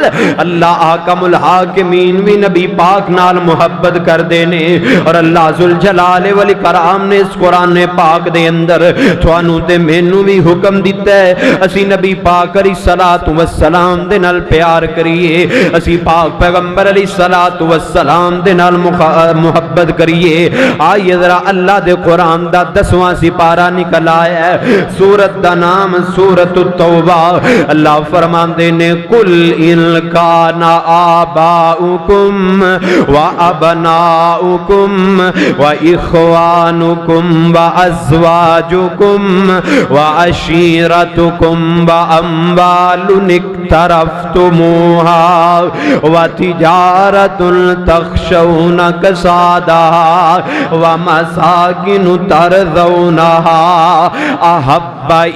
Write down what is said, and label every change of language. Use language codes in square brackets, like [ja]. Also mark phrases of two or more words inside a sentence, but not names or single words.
[pa] अल्लाह [ar] أحكم الحاكمين [pa] بھی نبی پاک نال محبت کر دینے. اور اللہ [ar] ذو الجلال والإكرام [pa] نے اس قرآن پاک دے اندر تہانوں تے مینوں بھی حکم دتا ہے، اسی نبی پاک [ar] عليه الصلاة والسلام [pa] دے نال پیار کریے, असी پاک پیغمبر [ar] علیہ الصلوۃ والسلام [pa] دے نال محبت کریے. آئیے ذرا اللہ دے قرآن دا 10واں سپارہ نکل آیا ہے, سورت دا نام سورت التوبہ. اللہ فرماندے نے [ar] قل ان کان آباؤکم و ابناؤکم و اخوانکم و ازواجکم و عشیرتکم و اموال اقترفتموها و تجارت تخشون کسادها و مساکن ترضونها احب